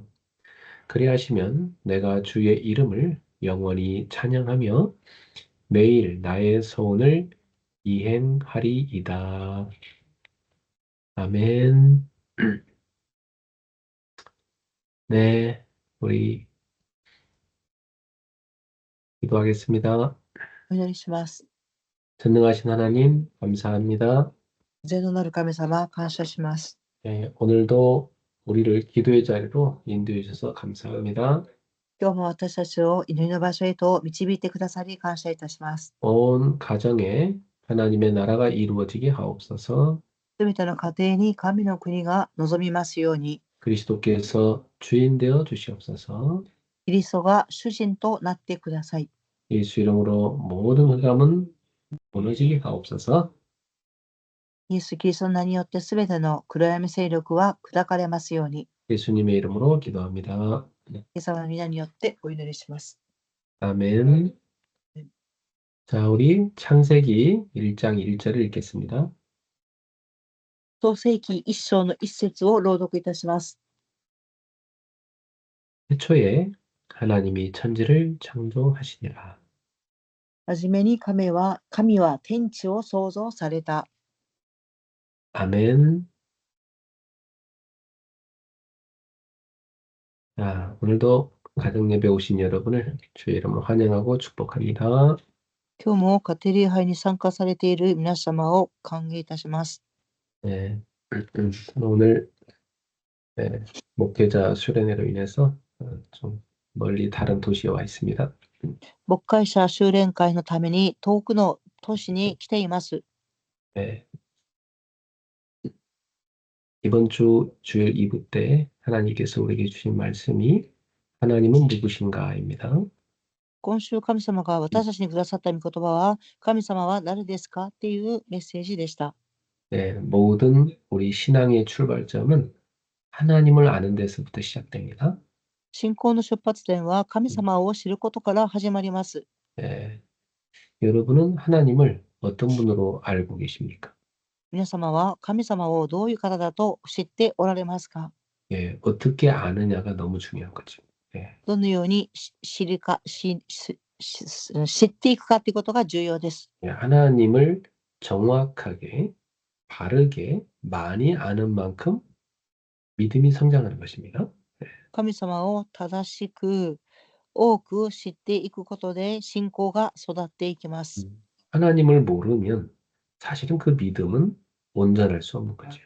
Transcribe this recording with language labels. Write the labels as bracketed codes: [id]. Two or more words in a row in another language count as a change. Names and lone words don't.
[ko] 그리하시면 내가 주의 이름을 영원히 찬양하며 매일 나의 소원을 이행하리이다. 아멘. 네, 우리 기도하겠습니다. [ja] お祈りします。 [ko] 전능하신 하나님, 감사합니다. [ja] 全能なる神様、感謝します。 [ko] 네, 오늘도 우리를 기도의 자리로 인도해 주셔서 감사합니다. [ja] 今日も私たちを祈りの場所へと導いてくださり感謝いたします。 [ko] 온 가정에 하나님의 나라가 이루어지게 하옵소서. [ja] すべての家庭に神の国が望みますように、 [ko] 그리스도께서 주인 되어 주시옵소서. [ja] キリストが主人となってください。 [ko] 예수 이름으로 모든 흑암은 무너지게 하옵소서. [ja] イエス・キリストの名によってすべての暗闇勢力は砕かれますように、 [ko] 예수님의 이름으로 기도합니다. [ja] イエス様の皆によってお祈りします。 [ko] 아멘. 자, 우리 창세기 1장 1절을 읽겠습니다. [ja] 創世記一章の一節を朗読いたします。 [ko] 태초에 하나님이 천지를 창조하시니라. [ja] はじめに神は天地を創造された。 [ko] 아멘. 자, 오늘도 가정 예배 오신 여러분을 주의 이름으로 환영하고 축복합니다. [ja] 今日も家庭礼拝に参加されている皆様を歓迎いたします。 [ko] 네, 오늘 네, 목회자 수련회로 인해서 좀 멀리 다른 도시에 와 있습니다. [ja] 牧会者修練会のために遠くの都市に来ています。 [ko] 네. 이번 주 주일 2부 때 하나님께서 우리에게 주신 말씀이 하나님은 누구신가입니다. [ja] 今週神様が私たちにくださった御言葉は、神様は誰ですかっていうメッセージでした。 [ko] 네, 모든 우리 신앙의 출발점은 하나님을 아는 데서부터 시작됩니다. [ja] 信仰の出発点は神様を知ることから始まります。 [ko] 네, 여러분은 하나님을 어떤 분으로 알고 계십니까? [ja] 皆様は神様をどういう方だと知っておられますか？ [ko] 예, 어떻게 아느냐가 너무 중요한 거죠. 예, [ja] どのように知っていくかということが重要です。 [ko] 예, 하나님을 정확하게, 바르게, 많이 아는 만큼 믿음이 성장하는 것입니다. [ja] 神様を正しく多く知っていくことで信仰が育っていきます。 [ko] 하나님을 모르면 사실은 그 믿음은 온전할 수 없는 거죠.